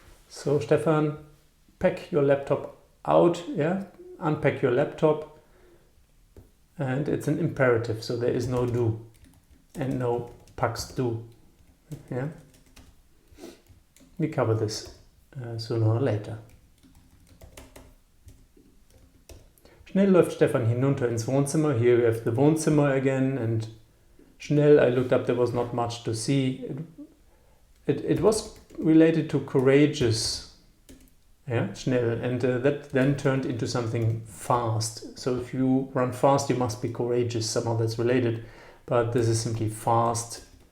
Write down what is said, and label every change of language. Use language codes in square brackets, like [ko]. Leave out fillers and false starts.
[en] So, Stefan, pack your laptop out, yeah? Unpack your laptop. And it's an imperative, so there is no do and no packs do. Yeah? We cover this sooner or later. [de] Schnell läuft Stefan hinunter ins Wohnzimmer. [en] Here we have the Wohnzimmer again, and schnell, I looked up, there was not much to see. It was related to courageous, yeah, schnell, and that then turned into something fast. So if you run fast, you must be courageous, somehow that's related, but this is simply fast.